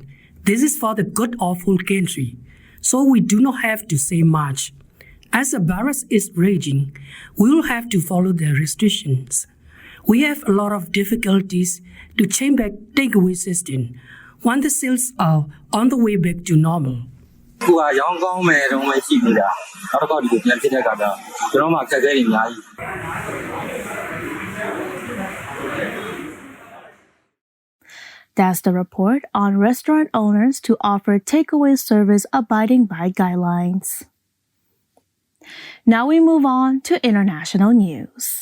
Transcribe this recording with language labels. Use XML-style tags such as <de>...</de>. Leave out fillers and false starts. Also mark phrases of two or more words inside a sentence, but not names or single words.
<en>This is for the good of whole country, so we do not have to say much. As the virus is raging, we will have to follow the restrictions. We have a lot of difficulties to change back takeaway system once the sales are on the way back to normal.</en> <my>အခုကရောင်းကောင်းမယ်တော့မရှိဘူးဗျာနောက်တစ်ခေါက်ဒီကိုပြန်ဖြစ်တဲ့အခါကျတော့ကျွန်တော်မှအခက်အခဲတွေအများကြီး</my> <en>That's the report on restaurant owners to offer takeaway service abiding by guidelines. Now we move on to international news.</en>